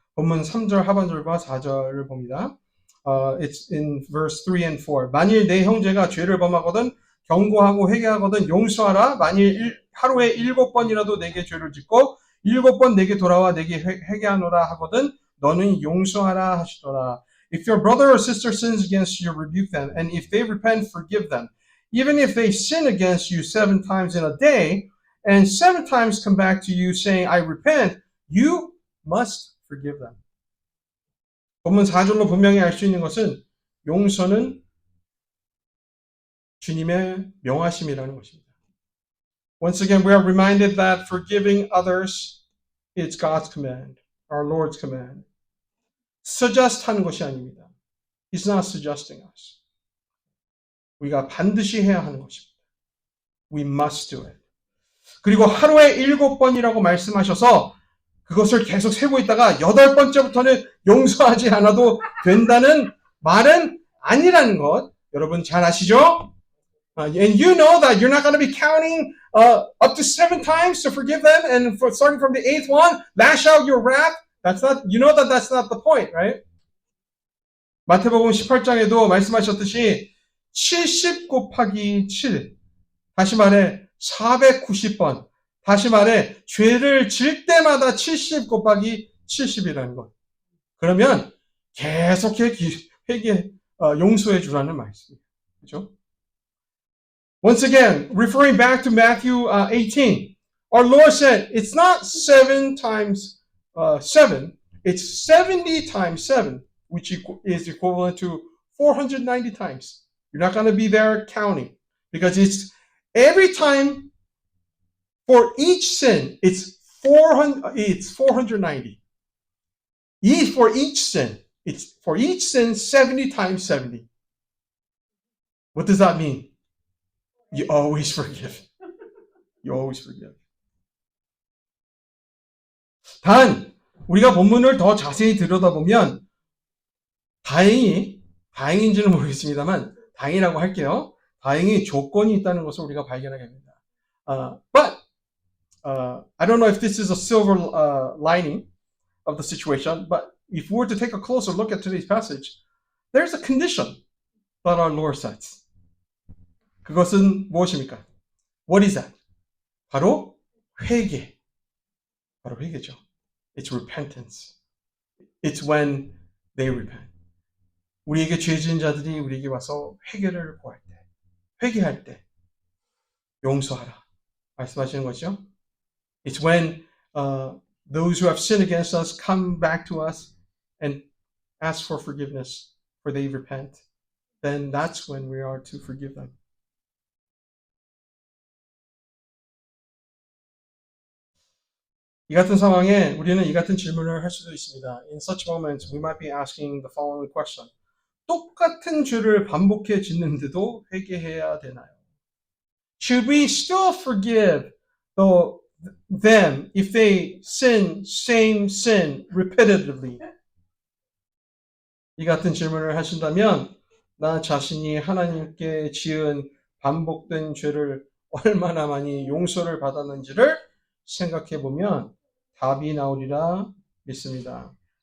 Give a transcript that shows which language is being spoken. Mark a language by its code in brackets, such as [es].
[ko] 본문 3절 하반절과 4절을 봅니다. [en] It's in verse 3 and 4. [ko] 만일 내 형제가 죄를 범하거든 경고하고 회개하거든 용서하라. 만일 하루에 7번이라도 내게 죄를 짓고 7번 내게 돌아와 내게 회개하노라 하거든 너는 용서하라 하시더라. [en] If your brother or sister sins against you, rebuke them. And if they repent, forgive them. Even if they sin against you 7 times in a day, and 7 times come back to you saying, I repent, you must forgive them. [ko] 본문 4절로 분명히 알 수 있는 것은 용서는 주님의 명하심이라는 것입니다. [en] Once again, we are reminded that forgiving others is God's command, our Lord's command. [ko] suggest 하는 것이 아닙니다. [en] He's not suggesting us. [ko] 우리가 반드시 해야 하는 것입니다. [en] We must do it. [ko] 그리고 하루에 7번이라고 말씀하셔서 그것을 계속 세고 있다가 8번째부터는 용서하지 않아도 된다는 말은 아니라는 것 여러분 잘 아시죠? [en] And you know that you're not going to be counting up to 7 times to forgive them and starting from the 8th one, lash out your wrath. That's not, you know that that's not the point, right? [ko] 마태복음 18장에도 말씀하셨듯이 70 곱하기 7, 다시 말해 490번, 다시 말해 죄를 질 때마다 70 곱하기 70이라는 것. 그러면 계속해 용서해 주라는 말씀이에요. 그렇죠? [en] Once again, referring back to Matthew 18, our Lord said, it's not 7 times 7, it's 70 times 7, which is equivalent to 490 times. You're not going to be there counting because it's every time for each sin, it's 490. For each sin, it's for each sin 70 times 70. What does that mean? You always forgive. You always forgive. [ko] 단, 우리가 본문을 더 자세히 들여다보면 다행인지는 모르겠습니다만 다행이라고 할게요. 다행히 조건이 있다는 것을 우리가 발견하게 됩니다. [en] But I don't know if this is a silver lining of the situation, but if we were to take a closer look at today's passage, there's a condition that our Lord sets. [ko] 그것은 무엇입니까? [en] What is that? [ko] 바로 회개. 바로 회개죠. [en] It's repentance. It's when they repent. [ko] 우리에게 죄 지은 자들이 우리에게 와서 회개를 구할 때, 회개할 때 용서하라 말씀하시는 거죠. [en] It's when those who have sinned against us come back to us and ask for forgiveness, for they repent. Then that's when we are to forgive them. [ko] 이 같은 상황에 우리는 이 같은 질문을 할 수도 있습니다. [en] In such moments, we might be asking the following question. [ko] 똑같은 죄를 반복해 짓는데도 회개해야 되나요? [en] Should we still forgive them if they sin, same sin repeatedly? [ko] 이 같은 질문을 하신다면 나 자신이 하나님께 지은 반복된 죄를 얼마나 많이 용서를 받았는지를 생각해 보면 답이 나오리라 믿습니다.